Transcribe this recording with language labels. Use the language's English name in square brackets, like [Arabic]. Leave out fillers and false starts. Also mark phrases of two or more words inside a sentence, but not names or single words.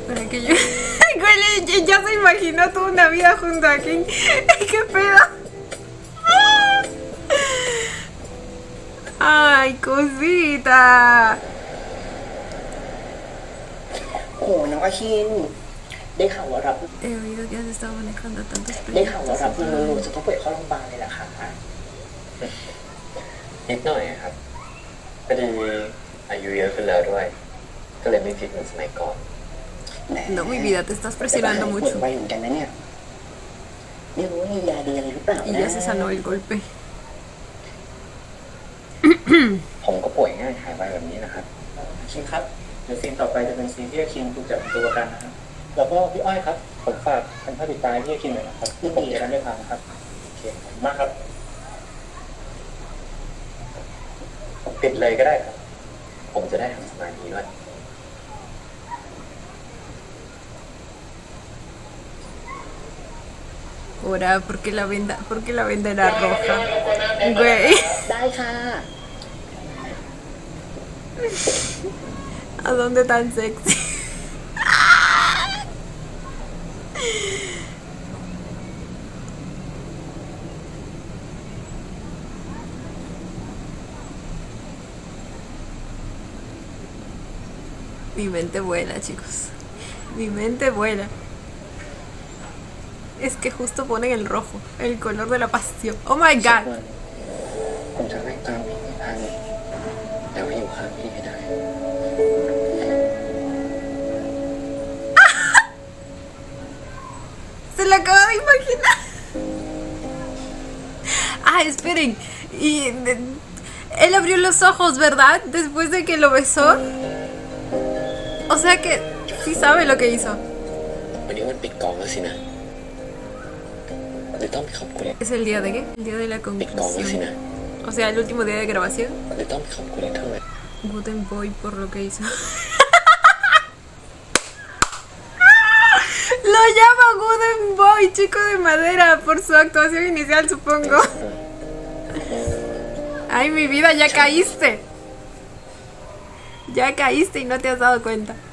[Spanish] Para que yo... Güey, ya se imaginó toda una vida junto a King. ¡Qué pedo! ¡Ay, cosita! [Thai] โอ้น้องอาคินได้ข่าวว่ารับ [Spanish] He oído que has estado manejando tantos [Thai] ได้ข่าวว่า [Spanish] proyectos. [Thai] รับเงินลูกจะต้องป่วยเข้าโรงพยาบาลเลยล่ะค่ะ นิดหน่อยครับพอดีอายุเยอะขึ้นแล้วด้วยก็เลยไม่ฟิตเหมือนสมัยก่อน [Spanish] No, mi vida, te estás presionando [Thai] ปว [Spanish] mucho. [Thai] ดไวเหมือนกันนะเนี่ยไม่รู้ว่ามียาดีอะไรหรือเปล่า [Spanish] Y [Thai] นะ [Spanish] ya se sanó el golpe. [Thai] ผมก็ป่วยง่ายหายไปแบบนี้นะครับ คิงครับเดี๋ยวซีนต่อไปจะเป็นซีนที่คิงถูกจับเป็นตัวประกันนะครับแล้วก็พี่อ้อยครับผมฝากเป็นภาพติดตามที่คิงหน่อยนะครับที่ผมจะได้ทำนะครับโอเคขอบคุณมากครับ ปิดเลยก็ได้ครับ ผมจะได้ทำสมาธิด้วย [Spanish] Ahora, ¿por qué la venda era roja? Güey. [Thai] ได้ค่ะ [Spanish] ¿A dónde tan sexy? Mi mente vuela, chicos. Mi mente vuela. Es que justo ponen el rojo, el color de la pasión. [English] Oh my [Thai] สัก [English] god. [Thai] วันผมจะไม่ตามพี่ให้ทันแต่ว่าอยู่ข้างพี่ให้ได้ [Spanish] Se lo acabo de imaginar. Ah, esperen. Y él abrió los ojos, ¿verdad? Después de que lo besó. O sea que sí sabe lo que hizo. [Thai] วันนี้วันปิดกองแล้วสินะหรือต้องไปขอบคุณ [Spanish] ¿Es el día de qué? El día de la [Thai] ปิดกองแล้วสินะ [Spanish] conclusión. O sea, el último día de grabación. [Thai] หรือต้องไปขอบคุณเท่าไหร่ [Spanish] Guten Boy por lo que hizo. Lo llama Guten Boy, chico de madera, por su actuación inicial, supongo. Ay, mi vida, ya caíste. Ya caíste y no te has dado cuenta.